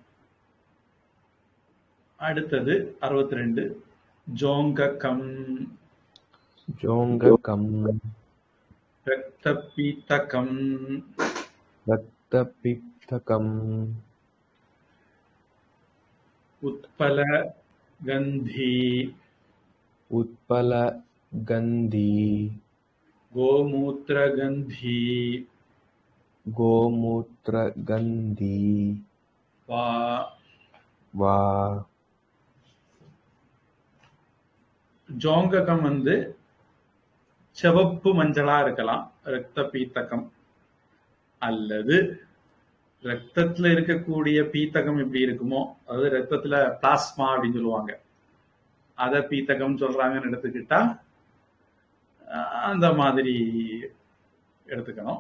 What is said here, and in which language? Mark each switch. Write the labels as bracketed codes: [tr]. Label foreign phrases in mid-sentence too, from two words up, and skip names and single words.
[ta] அடுத்தது 62 ஜோங்ககம் ஜோங்ககம் ரக்தபீத்தகம் ரக்தபித்தகம் [sa] उत्पल गन्धि उत्पलगन्धी गोमूत्रगन्धी गोमूत्रगन्धी वा वा [ta] ஜோங்ககம் வந்து சிவப்பு மஞ்சளா இருக்கலாம், இரத்த பீத்தகம். அல்லது ரத்தத்துல இருக்கக்கூடிய பீத்தகம் எப்படி இருக்குமோ, அதாவது ரத்தத்துல பிளாஸ்மா அப்படின்னு சொல்லுவாங்க, அத பீத்தகம் சொல்றாங்கன்னு எடுத்துக்கிட்டா அந்த மாதிரி எடுத்துக்கணும்.